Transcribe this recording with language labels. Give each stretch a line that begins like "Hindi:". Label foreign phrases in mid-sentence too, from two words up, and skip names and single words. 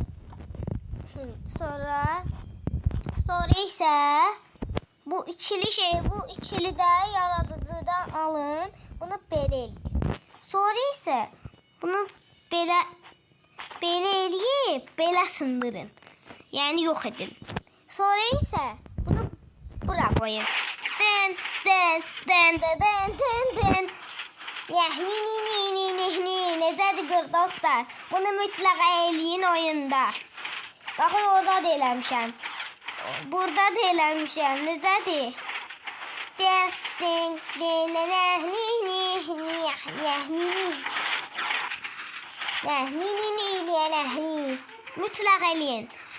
Azerbaijani: Sonra isə bu ikili də yaradıcıdan alın. Bunu belə eləyin. Sonra isə bunu belə eləyib belə sındırın.
Turkish: Yani yok edin. Sonra ise bunu bura koyun. Den.
Azerbaijani: Necədir dostlar? Bunu mütləq eləyin oyunda. Baxın orada da eləmişəm. Burada da eləmişəm. Necədir? Mütləq eləyin.